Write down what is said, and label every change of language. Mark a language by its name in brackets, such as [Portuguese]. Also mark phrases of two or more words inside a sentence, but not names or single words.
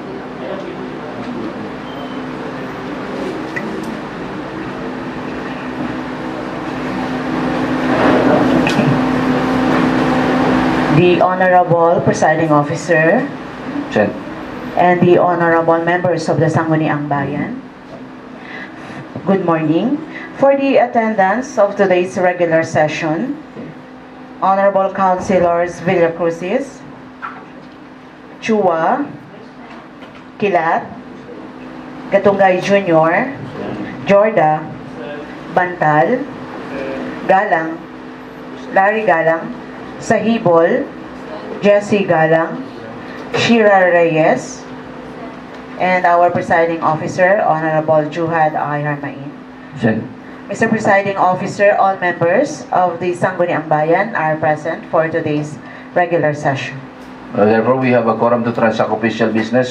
[English] The Honorable Presiding Officer Sent. and the Honorable Members of the Sangguniang Bayan, good morning. For the attendance of today's regular session, Honorable Councilors Villacrucis, Chua, Kilat, Gatungay Jr., Jorda, Bantal, Galang, Larry Galang, Sahibol, Jesse Galang, Shira Reyes, and our Presiding Officer, Honorable Juhad I. Harmain. Sent. Mr. Presiding Officer, all members of the Sangguniang Bayan are present for today's regular session. Therefore, we have a quorum to transact official business.